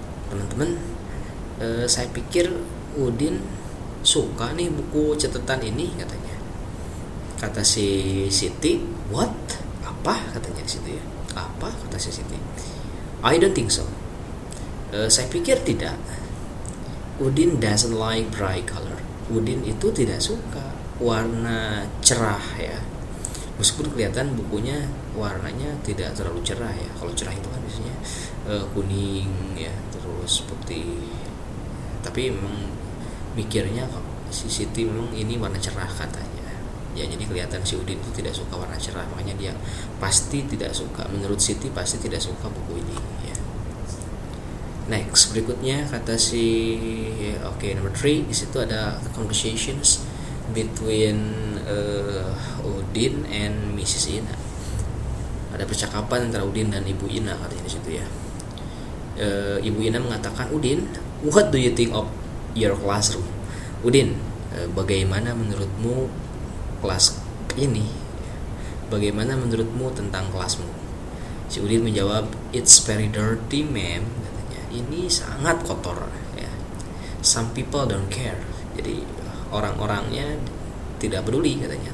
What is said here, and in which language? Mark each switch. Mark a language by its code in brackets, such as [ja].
[id] Teman-teman, saya pikir Udin suka nih buku catatan ini, katanya. Kata si Siti, what? Apa? Katanya di situ ya. Apa? Kata si Siti. [en] I don't think so. [id] Saya pikir tidak. [en] Udin doesn't like bright color. [id] Udin itu tidak suka warna cerah ya. Meskipun kelihatan bukunya warnanya tidak terlalu cerah ya. Kalau cerah itu kan biasanya kuning ya, terus putih. Tapi memang mikirnya si Siti memang ini warna cerah katanya. Ya, jadi kelihatan si Udin itu tidak suka warna cerah, makanya dia pasti tidak suka. Menurut Siti pasti tidak suka buku ini ya. [en] Next, [id] berikutnya kata si [en] number 3, [id] di situ ada [en] conversations between Udin and Mrs. Ina. [id] Ada percakapan antara Udin dan Ibu Ina, katanya di situ ya. Ibu Ina mengatakan, [en] Udin, what do you think of your classroom? [id] Udin, bagaimana menurutmu kelas ini? Bagaimana menurutmu tentang kelasmu? Si Udin menjawab, [en] it's very dirty, ma'am. [id] Katanya, ini sangat kotor ya. [en] Some people don't care. [id] Jadi orang-orangnya tidak peduli, katanya.